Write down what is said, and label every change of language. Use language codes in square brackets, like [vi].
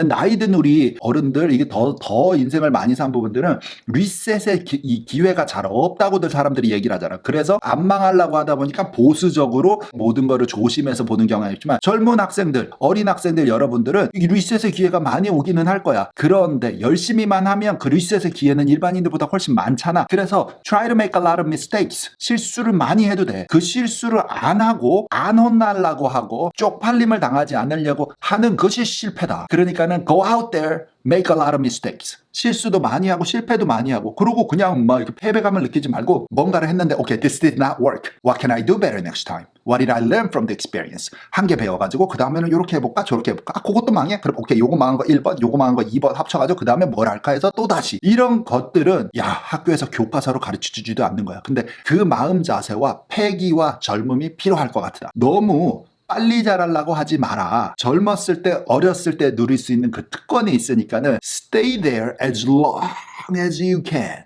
[ko] 나이 든 우리 어른들, 이게 더 인생을 많이 산 부분들은 리셋의 기회가 잘 없다고들 사람들이 얘기를 하잖아. 그래서 안 망하려고 하다 보니까 보수적으로 모든 거를 조심해서 보는 경향이 있지만 젊은 학생들, 어린 학생들 여러분들은 이 리셋의 기회가 많이 오기는 할 거야. 그런데 열심히만 하면 그 리셋의 기회는 일반 일반인들보다 훨씬 많잖아. 그래서 [en] try to make a lot of mistakes. [ko] 실수를 많이 해도 돼. 그 실수를 안 하고 안 혼나려고 하고 쪽팔림을 당하지 않으려고 하는 것이 실패다. 그러니까는 [en] go out there, make a lot of mistakes. [ko] 실수도 많이 하고 실패도 많이 하고 그러고 그냥 막 이렇게 패배감을 느끼지 말고 뭔가를 했는데 [en] okay, this did not work. What can I do better next time? What did I learn from the experience? [ko] 한 개 배워가지고 그 다음에는 이렇게 해볼까 저렇게 해볼까 그것도 망해? 그럼 오케이 요거 망한 거 1번 요거 망한 거 2번 합쳐가지고 그 다음에 뭘 할까 해서 또다시 이런 것들은 야 학교에서 교과서로 가르쳐주지도 않는 거야. 근데 그 마음 자세와 패기와 젊음이 필요할 것 같다. 너무 빨리 잘하려고 하지 마라. 젊었을 때 어렸을 때 누릴 수 있는 그 특권이 있으니까는 [en] stay there as long as you can.